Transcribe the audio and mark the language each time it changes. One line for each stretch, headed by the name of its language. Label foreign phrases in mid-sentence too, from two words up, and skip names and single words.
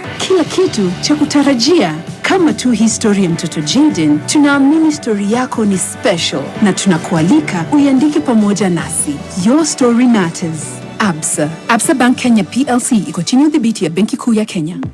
Swahili: Kila kitu cha kutarajia. Kama tu historia ya mtoto Jaden, tunaamini story yako ni special na tunakualika uiandike pamoja nasi.
English: Your story matters.
Swahili: Absa Bank Kenya PLC iko chini ya udhibiti ya Benki Kuu ya Kenya.